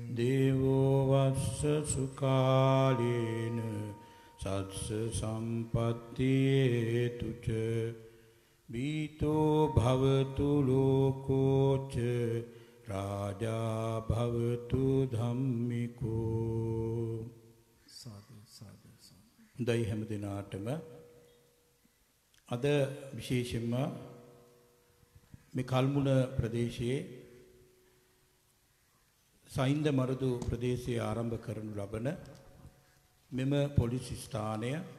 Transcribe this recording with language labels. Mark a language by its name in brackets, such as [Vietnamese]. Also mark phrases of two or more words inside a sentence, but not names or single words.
[Pali] දේවෝ වස්ස සුකාලේන සත්ස සම්පත්තියේතුච බීතෝ භවතු ලෝකෝච රාජා භවතු ධම්මිකෝ සාදු සාදු [Sinhala] හොඳයි හැම දිනාටම අද විශේෂයෙන්ම මේ කල්මුණ ප්‍රදේශයේ සයින්ද මරුදු ප්‍රදේශයේ ආරම්භ කරනු ලබන මෙම පොලිස් ස්ථානය